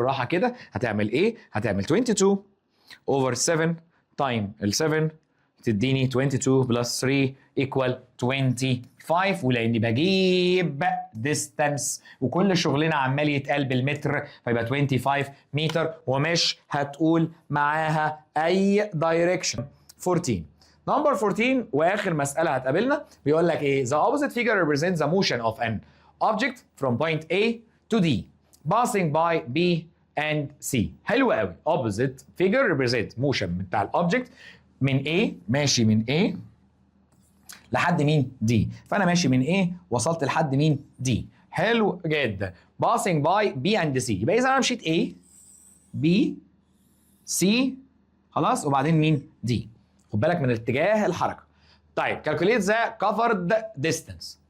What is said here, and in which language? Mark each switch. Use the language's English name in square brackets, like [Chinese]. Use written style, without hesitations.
[Arabic] بالراحه كده هتعمل ايه؟ هتعمل 22 over 7 تايم ال 7 تديني 22 بلس 3 equal 25. ولاني بجيب distance وكل شغلنا عمال يتقال بالمتر فيبقى 25 متر ومش هتقول معاها اي direction. 14 نمبر 14 واخر مساله هتقابلنا بيقول لك ايه؟ [English] the opposite figure represents the motion of an object from point A to D passing by B and C. [Arabic] حلو قوي. [English] opposite figure represent motion [Arabic] بتاع الاوبجكت من A، ماشي من A لحد مين؟ D. فانا ماشي من A وصلت لحد مين؟ D. حلو جدا. [English] passing by B and C. [Arabic] يبقى اذا انا مشيت A B C خلاص وبعدين مين؟ D. خد بالك من اتجاه الحركه. طيب [English] calculate the covered distance.